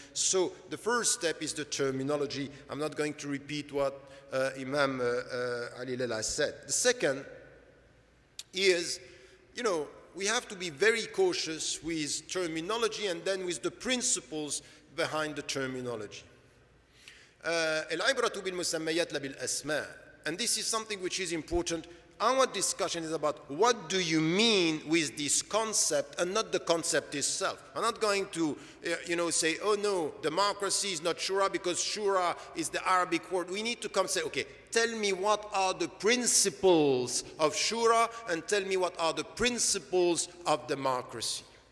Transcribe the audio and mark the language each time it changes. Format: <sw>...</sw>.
<en>So the first step is the terminology. I'm not going to repeat what Imam Ali Lela said. The second is, we have to be very cautious with terminology and then with the principles behind the terminology.</en> <ar>العبرة بالمسميات لا بالأسماء.</ar> <en>And this is something which is important. Our discussion is about what do you mean with this concept and not the concept itself. I'm not going to say, oh no, democracy is not Shura because Shura is the Arabic word. We need to come say, okay, tell me what are the principles of Shura and tell me what are the principles of democracy.</en>